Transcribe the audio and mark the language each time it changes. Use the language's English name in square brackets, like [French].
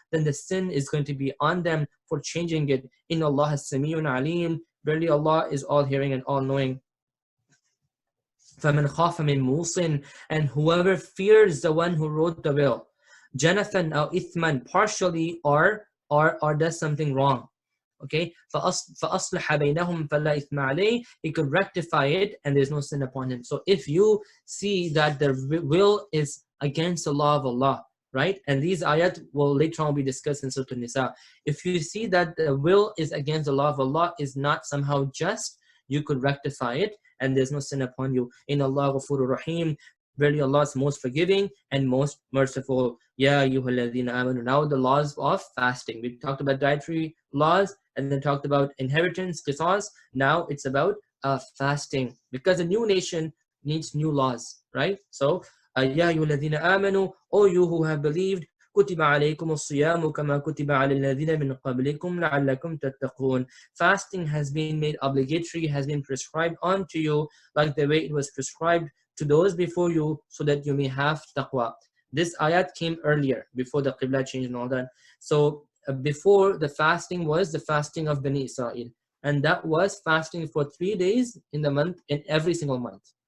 [English] Then the sin is going to be on them for changing it. [Arabic] إِنَّ اللَّهَ السَّمِيعٌ عَلِيمٌ. [English] Verily Allah is all hearing and all knowing. [Arabic] فَمَنْ خَافَ مِنْ مُوصٍ. [English] And whoever fears the one who wrote the will, [Arabic] جَنَفًا أَوْ إِثْمًا, [English] partially or does something wrong. [Arabic] Okay, فَأَصْلَحَ بَيْنَهُمْ فَلَا إِثْمَ عَلَيْهِ. [English] He could rectify it and there's no sin upon him. So if you see that the will is against the law of Allah, right? And these ayat will later on be discussed in Surah An-Nisa. If you see that the will is against the law of Allah, is not somehow just, you could rectify it and there's no sin upon you. [Arabic] In Allah Ghafurur Rahim. [English] Verily Allah is most forgiving and most merciful. [Arabic] Ya ayyuhalladhina amanu. [English] Now the laws of fasting. We talked about dietary laws and then talked about inheritance, qisas. Now it's about fasting, because a new nation needs new laws, right? [Arabic] So Ya ayyuhalladhina amanu, [English] O you who have believed, [Arabic] كُتِبَ عَلَيْكُمُ الصِّيَامُ كَمَا كُتِبَ عَلَى الَّذِينَ مِنْ قَبْلِكُمْ لَعَلَّكُمْ تَتَّقُونَ. [English] Fasting has been made obligatory, has been prescribed onto you like the way it was prescribed to those before you, so that you may have taqwa. This ayat came earlier, before the qibla change and all that. So before, the fasting was the fasting of Bani Israel, and that was fasting for 3 days in the month, in every single month.